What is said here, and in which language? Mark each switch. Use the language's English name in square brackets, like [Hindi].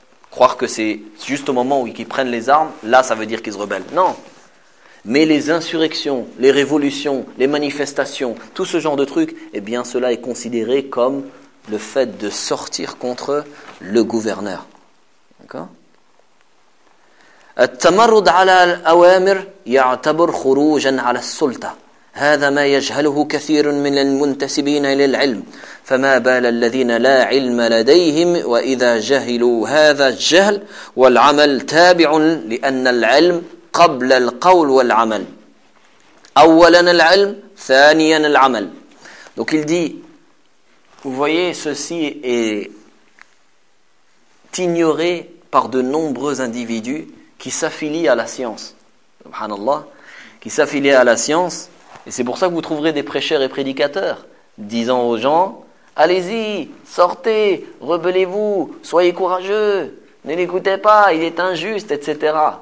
[French] Croire que c'est juste au moment où ils prennent les armes, là ça veut dire qu'ils se rebellent. Non. Mais les insurrections, les révolutions, les manifestations, tout ce genre de trucs, eh bien cela est considéré comme le fait de sortir contre le gouverneur. D'accord ? [Arabic] التمرد على الأوامر يعتبر خروجا على السلطة هذا ما يجهله كثير من المنتسبين للعلم فما بال الذين لا علم لديهم وإذا جهلوا هذا الجهل والعمل تابع لأن العلم قبل القول والعمل أولا العلم ثانيا العمل. [French] Donc il dit, vous voyez, ceci est ignorée par de nombreux individus qui s'affilient à la science. Subhanallah. Qui s'affilient à la science. Et c'est pour ça que vous trouverez des prêcheurs et prédicateurs disant aux gens, allez-y, sortez, rebellez-vous, soyez courageux, ne l'écoutez pas, il est injuste, etc.